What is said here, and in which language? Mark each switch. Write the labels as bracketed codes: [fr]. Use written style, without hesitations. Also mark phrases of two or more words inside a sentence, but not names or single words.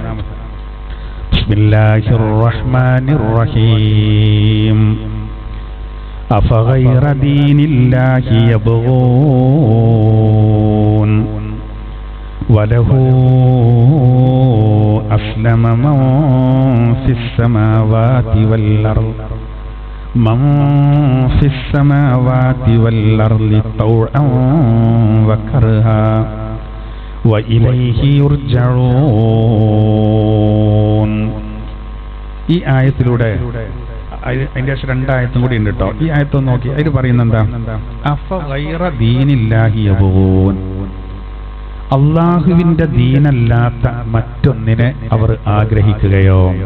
[ar] بسم الله الرحمن الرحيم. أفغير دين الله يبغون وله أسلم من في السماوات والأرض من في السماوات والأرض طوعا وكرها وإليه يرجعون. [ml] ഈ ആയത്തിലൂടെ അതിന്റെ 2 ആയത്തും കൂടി ഉണ്ട് കേട്ടോ. ഈ ആയത്തൊന്ന് നോക്കി, അതിൽ പറയുന്നത് എന്താ? [ar] أفغير دين الله يبغون, [ml] അള്ളാഹുവിന്റെ ദീനല്ലാത്ത മറ്റൊന്നിനെ അവർ ആഗ്രഹിക്കുകയോ.